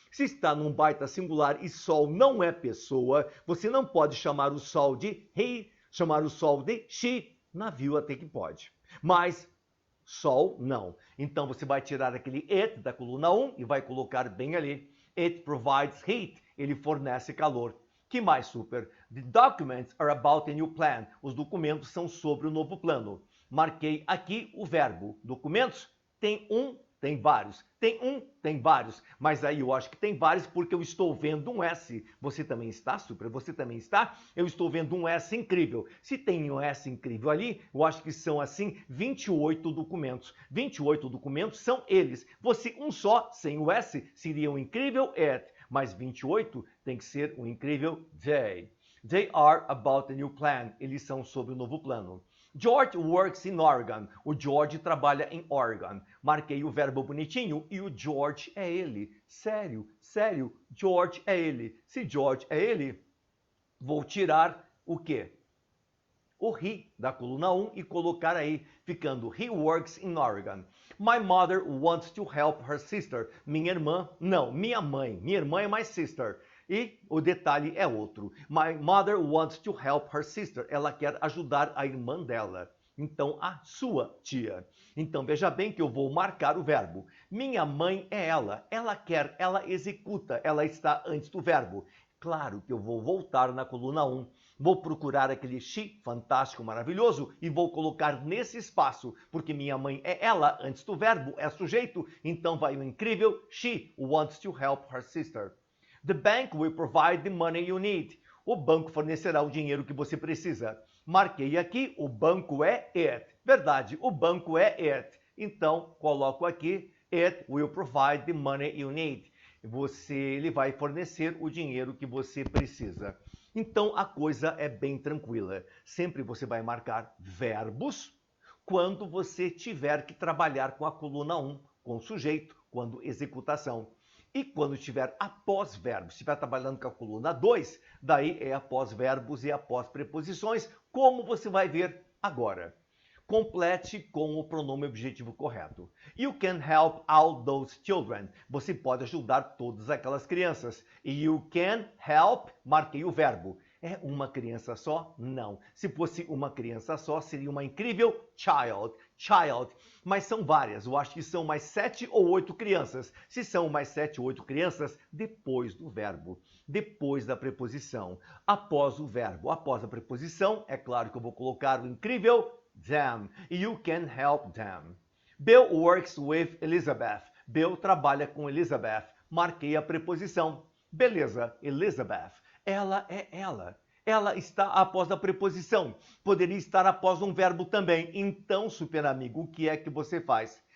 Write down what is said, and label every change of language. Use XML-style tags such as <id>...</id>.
<pt>Se está num baita singular e sol não é pessoa, você não pode chamar o sol de he, chamar o sol de she. Navio até que pode. Mas sol, não. Então, você vai tirar aquele it da coluna 1 e vai colocar bem ali.</pt> <en>It provides heat.</en> <pt>Ele fornece calor. Que mais, super?</pt> <en>The documents are about a new plan.</en> <pt>Os documentos são sobre o novo plano. Marquei aqui o verbo. Documentos tem um, tem vários. Tem um, tem vários. Mas aí eu acho que tem vários porque eu estou vendo um S. Você também está, super? Você também está? Eu estou vendo um S incrível. Se tem um S incrível ali, eu acho que são assim 28 documentos. 28 documentos são eles. Você um só, sem o S, seria um incrível it. Mas 28 tem que ser um incrível they.</pt> <en>They are about a new plan.</en> <pt>Eles são sobre o novo plano.</pt> <en>George works in Oregon.</en> <pt>O George trabalha em Oregon. Marquei o verbo bonitinho e o George é ele. Sério, sério, George é ele. Se George é ele, vou tirar o quê? O he da coluna 1 e colocar aí, ficando</pt> <en>he works in Oregon. My mother wants to help her sister.</en> <pt>Minha irmã, não, minha mãe. Minha irmã é</pt> <en>my sister.</en> <pt>E o detalhe é outro.</pt> <en>My mother wants to help her sister.</en> <pt>Ela quer ajudar a irmã dela. Então, a sua tia. Então, veja bem que eu vou marcar o verbo. Minha mãe é ela. Ela quer, ela executa. Ela está antes do verbo. Claro que eu vou voltar na coluna 1. Vou procurar aquele she fantástico, maravilhoso e vou colocar nesse espaço, porque minha mãe é ela, antes do verbo é sujeito, então vai o incrível</pt> <en>she wants to help her sister. The bank will provide the money you need.</en> <pt>O banco fornecerá o dinheiro que você precisa. Marquei aqui, o banco é it. Verdade, o banco é it. Então, coloco aqui,</pt> <en>it will provide the money you need.</en> <pt>Ele vai fornecer o dinheiro que você precisa. Então, a coisa é bem tranquila. Sempre você vai marcar verbos quando você tiver que trabalhar com a coluna 1, com sujeito, quando executação. E quando tiver após verbos, estiver trabalhando com a coluna 2, daí é após verbos e após preposições, como você vai ver agora. Complete com o pronome objetivo correto.</pt> <en>You can help all those children.</en> <pt>Você pode ajudar todas aquelas crianças.</pt> <en>You can help,</en> <pt>marquei o verbo. É uma criança só? Não. Se fosse uma criança só, seria uma incrível child. Child. Mas são várias. Eu acho que são mais 7 ou 8 crianças. Se são mais 7 ou 8 crianças, depois do verbo. Depois da preposição. Após o verbo. Após a preposição, é claro que eu vou colocar o incrível them.</pt> <en>You can help them. Bill works with Elizabeth.</en> <pt>Bill trabalha com Elizabeth. Marquei a preposição. Beleza, Elizabeth. Ela é ela. Ela está após a preposição. Poderia estar após um verbo também. Então, super amigo, o que é que você faz?</pt>